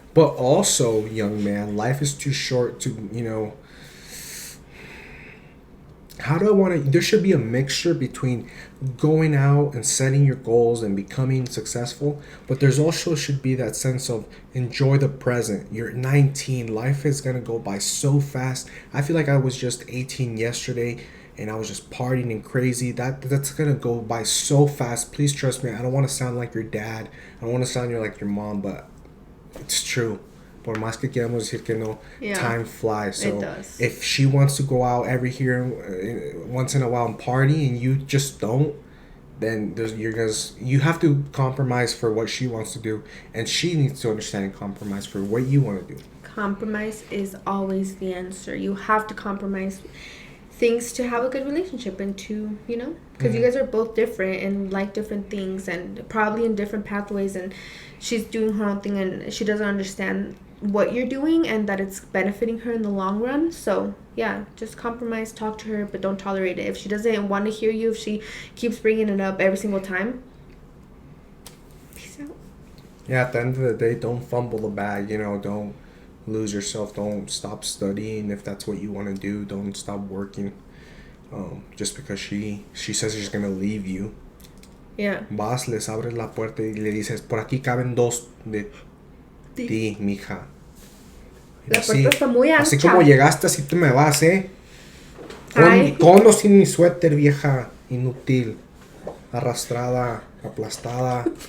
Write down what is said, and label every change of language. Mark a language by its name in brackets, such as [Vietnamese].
[English] But also, young man, life is too short to, there should be a mixture between going out and setting your goals and becoming successful, but there's also should be that sense of enjoy the present. You're 19. Life is going to go by so fast. I feel like I was just 18 yesterday, and I was just partying and crazy. That's going to go by so fast. Please trust me. I don't want to sound like your dad. I don't want to sound like your mom, but it's true. [Spanish] Por más que queramos decir que no, [English] time flies. So it does. If she wants to go out once in a while and party, and you just don't, then you have to compromise for what she wants to do, and she needs to understand and compromise for what you want to do. Compromise is always the answer. You have to compromise things to have a good relationship, and to, because you guys are both different and like different things, and probably in different pathways, and she's doing her own thing, and she doesn't understand what you're doing and that it's benefiting her in the long run. So yeah, just compromise, talk to her, but don't tolerate it. If she doesn't want to hear you, if she keeps bringing it up every single time, peace out. Yeah, at the end of the day, don't fumble the bag. Don't lose yourself. Don't stop studying if that's what you want to do. Don't stop working just because she says she's gonna leave you. Yeah. [Spanish] Vas, les abres la puerta y le dices, por aquí caben dos de ti, mija. La puerta está muy ancha. Así como llegaste, así te me vas, Con o sin mi suéter, vieja inútil, arrastrada, aplastada.